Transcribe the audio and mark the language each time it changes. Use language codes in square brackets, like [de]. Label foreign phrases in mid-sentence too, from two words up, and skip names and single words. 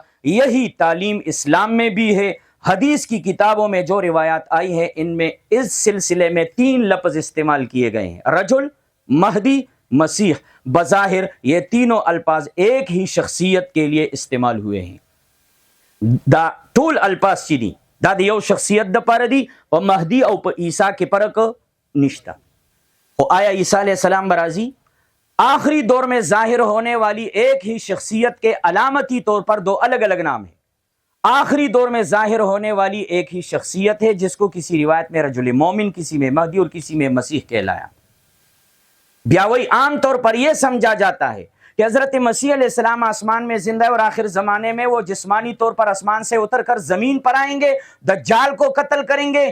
[ur] یہی تعلیم اسلام میں بھی ہے. حدیث کی کتابوں میں جو روایات آئی ہے ان میں اس سلسلے میں 3 لفظ استعمال کیے گئے ہیں: رجل، مہدی، مسیح. بظاہر یہ تینوں الفاظ ایک ہی شخصیت کے لیے استعمال ہوئے ہیں. [ps] دا ټول الفاظ چې دي دا د یو شخصیت د پاره دي، په مهدي او په عیسی کې فرق نشته. خو آیا عیسیٰ [ar] علیہ السلام [ur] برازی؟ آخری دور میں ظاہر ہونے والی ایک ہی شخصیت کے علامتی طور پر 2 الگ الگ نام ہیں. آخری دور میں ظاہر ہونے والی ایک ہی شخصیت ہے جس کو کسی روایت میں رجل مومن، کسی میں مہدی اور کسی میں مسیح کہلایا. بیاوئی عام طور پر یہ سمجھا جاتا ہے کہ حضرت مسیح [ar] علیہ السلام [ur] آسمان میں زندہ ہے اور آخر زمانے میں وہ جسمانی طور پر آسمان سے اتر کر زمین پر آئیں گے، دجال کو قتل کریں گے.